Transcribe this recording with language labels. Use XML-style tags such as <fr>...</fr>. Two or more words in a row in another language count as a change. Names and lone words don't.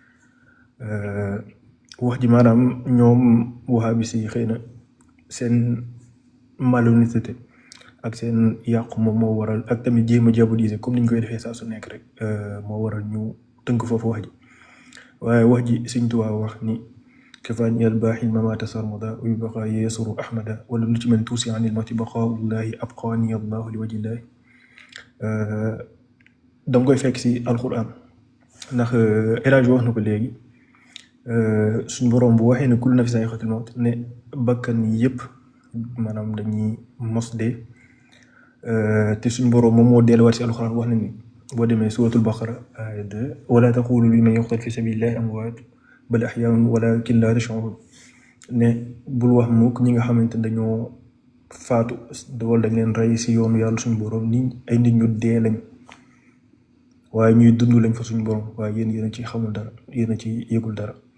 <wo>wax ji maanaam ñoom wahabi si xëy na seen malhonnêteté ak seen yàqu moom moo waral ak tamit jéem a diaboliser comme ni ñu koy defee saa su nekk rek moo waral ñu tënk foofu wax ji waaye wax ji sëñ Tuubaa wax ni</wo> <ar>كفاني الباحي الممات سرمدا ويبقى يسر أحمدا ولم من توسي عن الموت بقاء الله أبقاني الله لوجه الله</ar> <wo>danga koy fekk si alquran ndax El Hadj wax na ko léegi suñ boroom bu waxee ne</wo> <ar>كل نفس ذائقة الموت</ar> <wo>ne bakkan yëpp maanaam dañuy mos dee te suñ boroom moom moo delluwaat si alquran wax na ni boo demee suratul baqara aaya 2</wo> <ar>ولا تقولوا لمن يقتل في سبيل الله أموات بل أحياء ولكن لا تشعرون</ar> <wo>ne bul wax mukk ñi nga xamante ne dañoo faatu wala dañ leen rey si yoonu yàlla suñu borom ni ay nit ñu dee lañ waaye ñuy dund lañ fa suñu borom waaye yéen a ci xamul dara yéen a ci yëgul dara</wo>